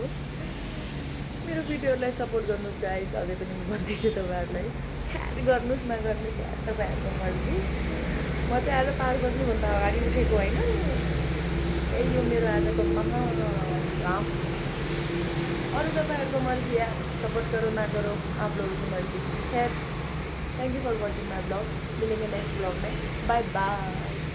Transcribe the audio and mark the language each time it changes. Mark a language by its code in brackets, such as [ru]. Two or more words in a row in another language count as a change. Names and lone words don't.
[ne] मेरो भिडियोलाई सपोर्ट गर्नुहोस् गाइस। अझै पनि म भन्दैछु तपाईँहरूलाई, ख्याल गर्नुहोस् नगर्नुहोस् यार तपाईँहरूको मर्जी। म चाहिँ आज 5 बज्नुभन्दा अगाडि उठेको होइन। यही हो मेरो आजको काम। अरू तपाईँहरूको मर्जी यार, [hi] सपोर्ट करो ना करो आप लोगों की मर्जी। [en] खैर thank you for watching my vlog. मिलेंगे next vlog में। bye bye.